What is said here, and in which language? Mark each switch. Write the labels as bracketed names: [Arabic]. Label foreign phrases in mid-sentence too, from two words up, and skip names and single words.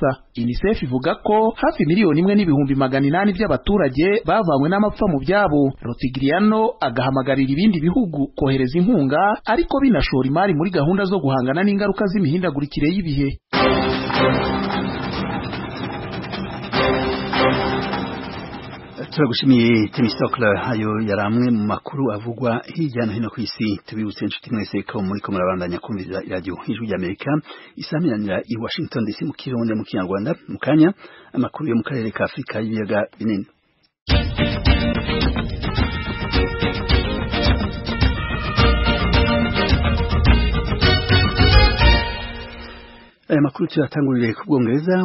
[Kinyarwanda] UNICEF ivuga ko hafi miliyoni 1.8 by'abaturage bavanywe n'amapfa mu byabo. Rotigriano agahamagarira ibindi bihugu kohereza inkunga ariko binashora imari muri gahunda zo guhangana n'ingaruka z'imihindagurikire y'ibihe. Turagushimiye Temistokle, hayo yaramwe mu makuru avugwa hirya no hino ku isi. [Rundi] Tubibutse inshuti mwese ko muri ko murabandanya kumviriza radio Ijwi ry'Amerika isamiranira i Washington DC mu Kirundi mu Kinyarwanda. Mu kanya amakuru yo mu karere ka Afrika y'ibiyaga binini. Aya makuru tuyatangurire ku Bwongereza.